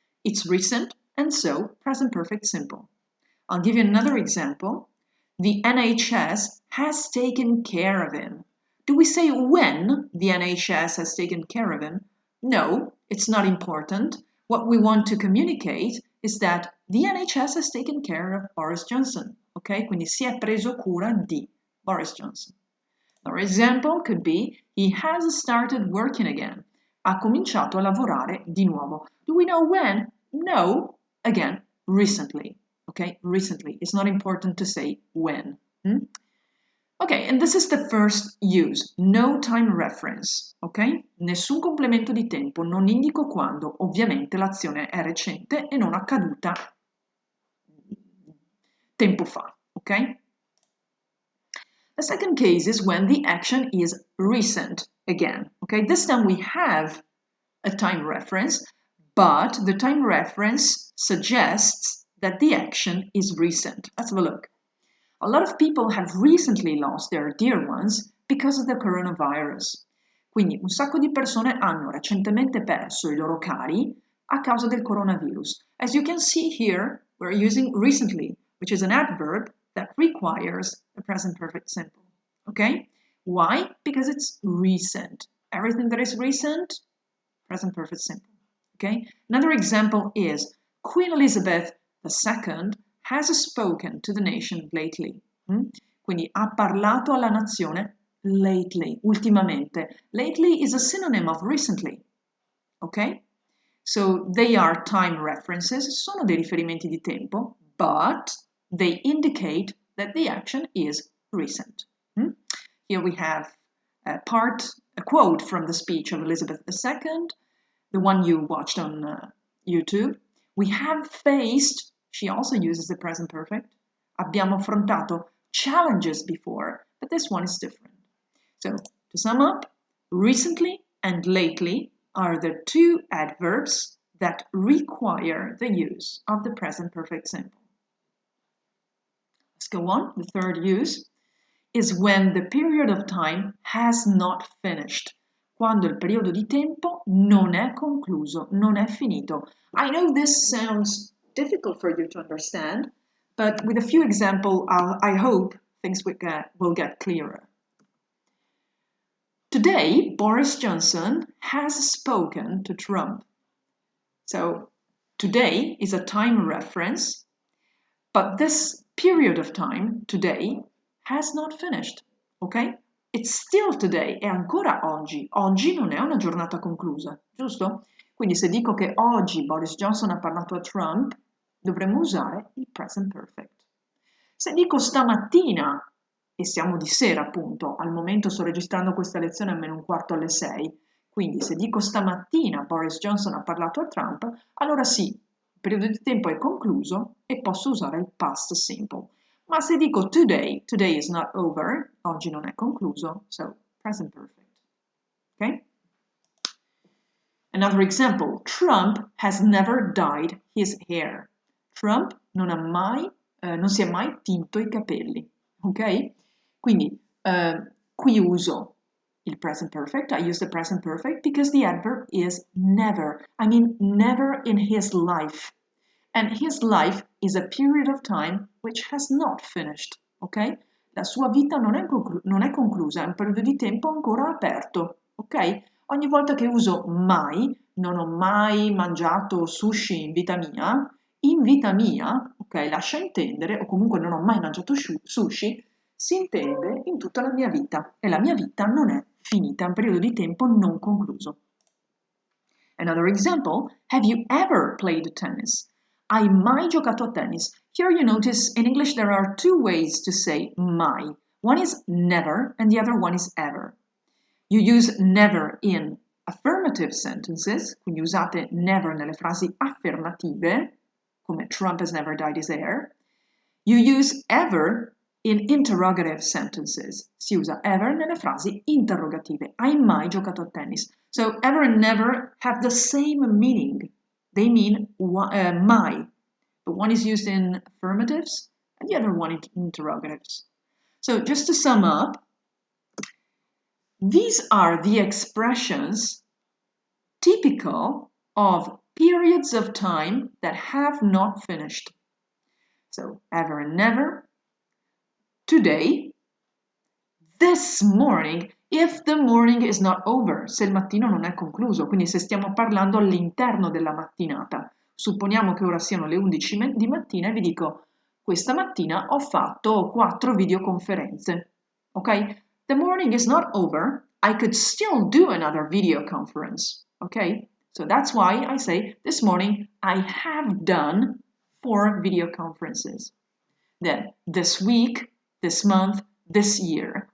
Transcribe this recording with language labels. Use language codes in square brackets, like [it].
[en] It's recent, and so present perfect simple. I'll give you another example. The NHS has taken care of him. Do we say when the NHS has taken care of him? No, it's not important. What we want to communicate is that the NHS has taken care of Boris Johnson. [it] Okay, quindi si è preso cura di Boris Johnson. [en] Another example could be he has started working again. [it] Ha cominciato a lavorare di nuovo. [en] Do we know when? No. Again, recently. Okay, recently. It's not important to say when. Okay, and this is the first use, no time reference, ok? Nessun complemento di tempo, non indico quando, ovviamente l'azione è recente e non accaduta tempo fa, ok? The second case is when the action is recent again, okay? This time we have a time reference, but the time reference suggests that the action is recent. Let's have a look. A lot of people have recently lost their dear ones because of the coronavirus. [it] Quindi un sacco di persone hanno recentemente perso i loro cari a causa del coronavirus. [en] As you can see here, we're using recently, which is an adverb that requires a present perfect simple. Okay? Why? Because it's recent. Everything that is recent, present perfect simple. Okay? Another example is Queen Elizabeth II has spoken to the nation lately. [it] Quindi ha parlato alla nazione lately, ultimamente. [en] Lately is a synonym of recently. Okay? So they are time references, sono dei riferimenti di tempo, but they indicate that the action is recent. Here we have a quote from the speech of Elizabeth II, the one you watched on YouTube. We have faced, she also uses the present perfect, abbiamo affrontato challenges before, but this one is different. So, to sum up, recently and lately are the two adverbs that require the use of the present perfect simple. Let's go on. The third use is when the period of time has not finished. [it] Quando il periodo di tempo non è concluso, non è finito. [en] I know this sounds difficult for you to understand, but with a few examples, I hope things will get clearer. Today, Boris Johnson has spoken to Trump. So, today is a time reference, but this period of time, today, has not finished, ok? [it] It's still today, è ancora oggi. Oggi non è una giornata conclusa, giusto? Quindi se dico che oggi Boris Johnson ha parlato a Trump, dovremmo usare il present perfect. Se dico stamattina, e siamo di sera appunto, al momento sto registrando questa lezione a -1/4 alle 6, quindi se dico stamattina Boris Johnson ha parlato a Trump, allora sì, il periodo di tempo è concluso e posso usare il past simple. [en] Ma se dico today, today is not over, oggi non è concluso, so present perfect. Okay? Another example, Trump has never dyed his hair. [it] Trump non si è mai tinto i capelli, ok? [en] Quindi qui uso il present perfect, I use the present perfect because the adverb is never. I mean never in his life. And his life is a period of time which has not finished, okay? [it] la sua vita non è conclusa, è un periodo di tempo ancora aperto, ok? Ogni volta che uso mai, non ho mai mangiato sushi in vita mia, ok, lascia intendere, o comunque non ho mai mangiato sushi, si intende in tutta la mia vita e la mia vita non è finita, è un periodo di tempo non concluso. [en] Another example, have you ever played tennis? [it] Hai mai giocato a tennis? [en] Here you notice in English there are two ways to say mai. One is never and the other one is ever. You use never in affirmative sentences, quindi usate never nelle frasi affermative, come Trump has never dyed his hair. You use ever in interrogative sentences. [it] Si usa ever nelle frasi interrogative. Hai mai giocato a tennis? [en] So ever and never have the same meaning. They mean mai. But one is used in affirmatives and the other one in interrogatives. So just to sum up, these are the expressions typical of periods of time that have not finished. So ever and never, today, this morning, if the morning is not over, se il mattino non è concluso, quindi se stiamo parlando all'interno della mattinata. [it] Supponiamo che ora siano le 11 di mattina e vi dico, questa mattina ho fatto 4 videoconferenze, ok? [en] The morning is not over, I could still do another video conference, ok? So that's why I say, this morning I have done 4 video conferences. Then, this week, this month, this year.